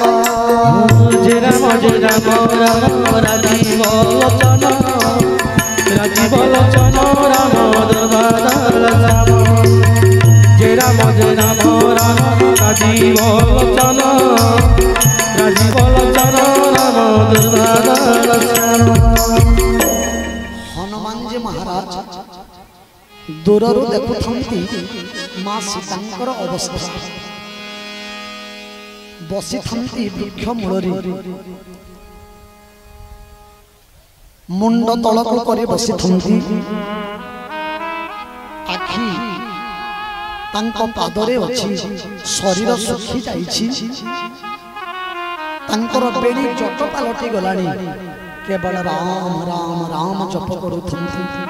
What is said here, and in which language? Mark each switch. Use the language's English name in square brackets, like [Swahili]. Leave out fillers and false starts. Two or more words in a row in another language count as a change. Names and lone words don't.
[Odia] राम राजीव लोचन राम दुर्गा राम राजीव लोचन राम दुर्गा। ହନୁମାନ ଜୀ ମହାରାଜ ଦୂରରୁ ଦେଖୁଥନ୍ତି ମା ସୀତାଙ୍କର ଅବସ୍ଥା। ବସିଥାନ୍ତି ବୃକ୍ଷ ମୂଳରେ, ମୁଣ୍ଡ ତଳକୁ କରି ବସିଥାନ୍ତି। ଆଖି ତାଙ୍କ ପାଦରେ ଅଛି, ଶରୀର ଶୁଖି ଯାଇଛି, ତାଙ୍କର ବେଣୀ ଜଟ ପାଲଟି ଗଲାଣି, କେବଳ ରାମ ରାମ ରାମ ଜପ କରୁଥାନ୍ତି।